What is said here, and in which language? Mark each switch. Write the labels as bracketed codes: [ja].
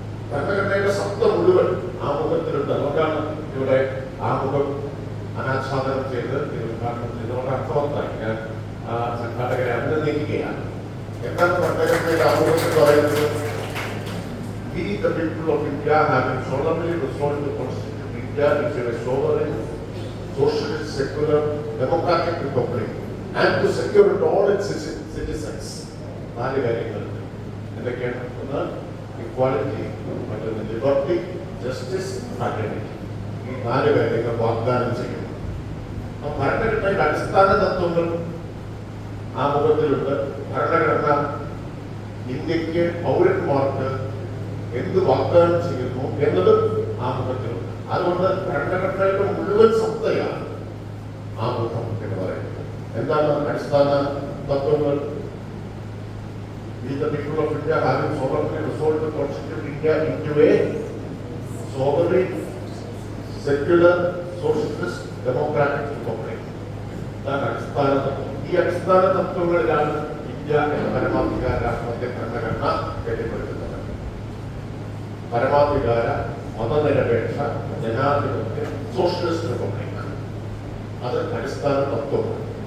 [ml] ഭരണഘടനയുടെ സത്ത മുഴുവൻ ആമുഖത്തിലുണ്ട്. അതുകൊണ്ടാണ് ഇവിടെ ആമുഖം അനാച്ഛാദനം ചെയ്ത് ഉദ്ഘാടനം ചെയ്തുകൊണ്ട് അർത്ഥവത്തായി ഞാൻ ആ സംഘാടകരെ അഭിനന്ദിക്കുകയാണ്. എന്താണ് ഭരണഘടനയുടെ ആമുഖത്തിൽ പറയുന്നത്? [en] We the people of India having solemnly resolved to constitute India into a sovereign, socialist, secular, democratic republic and to secure it all its citizens. [ml] 4 കാര്യങ്ങളുണ്ട്. എന്തൊക്കെയാണ്? ഒന്ന് ഇക്വാലിറ്റി, മറ്റൊന്ന് ലിബർട്ടി, ജസ്റ്റിസ്, ഫ്രാറ്റർണിറ്റി. ഈ 4 കാര്യങ്ങൾ വാഗ്ദാനം ചെയ്യുന്നു. ഭരണഘടനയുടെ അടിസ്ഥാന തത്വങ്ങൾ ആമുഖത്തിലുണ്ട്. ഭരണഘടന ഇന്ത്യക്ക് പൗരന്മാർക്ക് എന്ത് വാഗ്ദാനം ചെയ്യുന്നു എന്നത് ആമുഖത്തിലുണ്ട്. അതുകൊണ്ട് ഭരണഘടനയുടെ മുഴുവൻ സത്തയാണ് ആമുഖം എന്ന് പറയുന്നത്. എന്താണ് അടിസ്ഥാന തത്വങ്ങൾ? [en] The people of India having solemnly resolved to constitute India into a sovereign, secular, socialist democratic republic. [ml] അതാണ് അടിസ്ഥാന തത്വം. ഈ അടിസ്ഥാന തത്വങ്ങളിലാണ് ഇന്ത്യ എന്ന പരമാധികാര രാഷ്ട്രത്തെ ഭരണഘടന കെട്ടിപ്പടുക്കുന്നത്. പരമാധികാര മതനിരപേക്ഷ ജനാധിപത്യ സോഷ്യലിസ്റ്റ് റിപ്പബ്ലിക്, അത് അടിസ്ഥാന തത്വമാണ്.